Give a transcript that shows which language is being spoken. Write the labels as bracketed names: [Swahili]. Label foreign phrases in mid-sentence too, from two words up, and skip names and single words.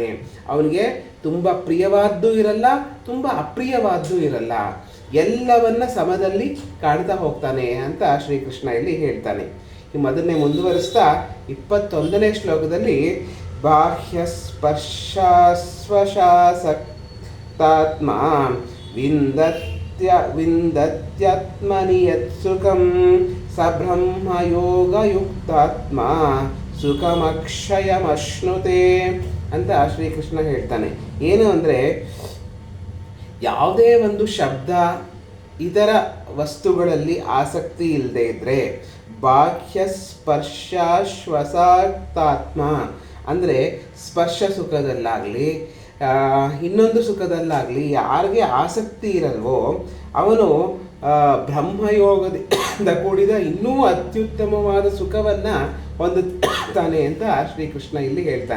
[Kannada] ಅವನಿಗೆ ತುಂಬ ಪ್ರಿಯವಾದ್ದು ಇರಲ್ಲ, ತುಂಬ ಅಪ್ರಿಯವಾದ್ದು ಇರಲ್ಲ, ಎಲ್ಲವನ್ನ ಸಮದಲ್ಲಿ ಕಾಣ್ತಾ ಹೋಗ್ತಾನೆ ಅಂತ ಶ್ರೀಕೃಷ್ಣ ಇಲ್ಲಿ ಹೇಳ್ತಾನೆ. ಈ ಮೊದಲನೇ ಮುಂದುವರಿಸ್ತಾ 21ನೇ ಶ್ಲೋಕದಲ್ಲಿ [Sanskrit] ಬಾಹ್ಯ ಸ್ಪರ್ಶಾಸ್ವಶಾಸಕ್ತಾತ್ಮ ವಿಂದತ್ಯಾತ್ಮನಿ ಯತ್ ಸುಖಂ ಸ ಬ್ರಹ್ಮಯೋಗಯುಕ್ತಾತ್ಮ ಸುಖಮಕ್ಷಯಮಶ್ನುತೆ [Kannada] ಅಂತ ಶ್ರೀಕೃಷ್ಣ ಹೇಳ್ತಾನೆ. ಏನು ಅಂದರೆ, ಯಾವುದೇ ಒಂದು ಶಬ್ದ ಇದರ ವಸ್ತುಗಳಲ್ಲಿ ಆಸಕ್ತಿ ಇಲ್ಲದೆ ಇದ್ದರೆ, [Sanskrit] ಬಾಹ್ಯ ಸ್ಪರ್ಶಾಶ್ವಸಾತ್ಮ [Kannada] ಅಂದರೆ ಸ್ಪರ್ಶ ಸುಖದಲ್ಲಾಗಲಿ ಇನ್ನೊಂದು ಸುಖದಲ್ಲಾಗಲಿ ಯಾರಿಗೆ ಆಸಕ್ತಿ ಇರಲ್ವೋ ಅವನು ಬ್ರಹ್ಮಯೋಗದಿಂದ ಕೂಡಿದ ಇನ್ನೂ ಅತ್ಯುತ್ತಮವಾದ ಸುಖವನ್ನು ಹೊಂದುತ್ತಾನೆ ಅಂತ ಶ್ರೀಕೃಷ್ಣ ಇಲ್ಲಿ ಹೇಳ್ತಾನೆ.